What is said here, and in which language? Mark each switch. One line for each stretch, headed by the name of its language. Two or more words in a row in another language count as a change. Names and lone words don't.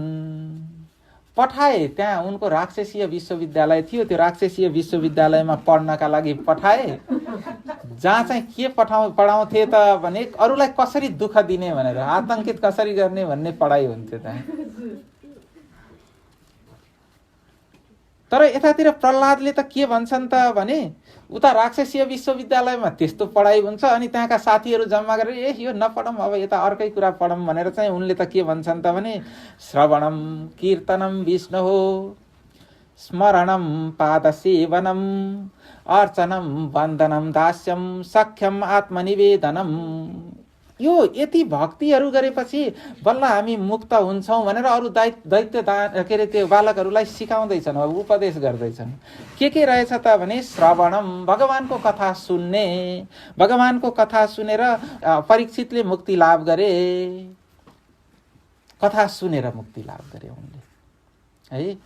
Nepali: पठाए, त्यहाँ उनको राक्षसीय विश्वविद्यालय थियो, त्यो राक्षसीय विश्वविद्यालयमा पढ्नका लागि पठाए, जहाँ चाहिँ के पढाउँथे त भने अरूलाई कसरी दुःख दिने भनेर, आतंकित कसरी गर्ने भन्ने पढाइ हुन्थ्यो त्यहाँ। तर यतातिर प्रहलादले त के भन्छन् त भने उता राक्षसीय विश्वविद्यालयमा त्यस्तो पढाइ हुन्छ, अनि त्यहाँका साथीहरू जम्मा गरेर यो नपढौँ, अब यता अर्कै कुरा पढौँ भनेर चाहिँ उनले त के भन्छन् त भने
Sanskrit: श्रवणम कीर्तनम विष्णुः स्मरणम पादसेवनम अर्चनम वन्दनम दास्यम सख्यम आत्मनिवेदनम।
Nepali: यो यति भक्तिहरू गरेपछि बल्ल हामी मुक्त हुन्छौँ भनेर अरू दैत्य के अरे त्यो बालकहरूलाई सिकाउँदैछन्, अब उपदेश गर्दैछन्। के रहेछ त भने श्रवणम, भगवानको कथा सुन्ने, भगवानको कथा सुनेर परीक्षितले मुक्ति लाभ गरे, कथा सुनेर मुक्ति लाभ गरे उनले है।